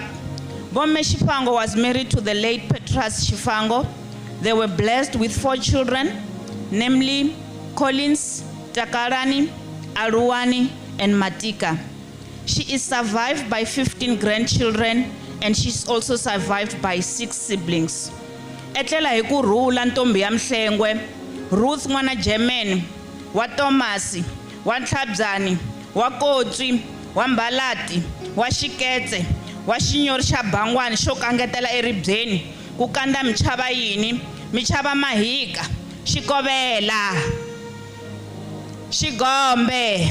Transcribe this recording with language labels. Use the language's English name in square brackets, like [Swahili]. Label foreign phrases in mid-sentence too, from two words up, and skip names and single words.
[English] Bomme Tshifhango was married to the late Petrus Tshifhango. They were blessed with 4 children, namely Collins, Takarani, Aruani, and Matika. She is survived by 15 grandchildren, and she's also survived by 6 siblings. [Tsonga] Etlela hi ku rhula ntombi ya Mhlengwe, Ruth n'wana German, wa Thomasi, wa Ntlhabzani, wa Kotsi, wa Mbalati, wa Xiketse, wa Xinyori xa Bangwani xo kangetela eribyeni, ku kanda michava yini, michava mahika, Xikovela, Xigombe.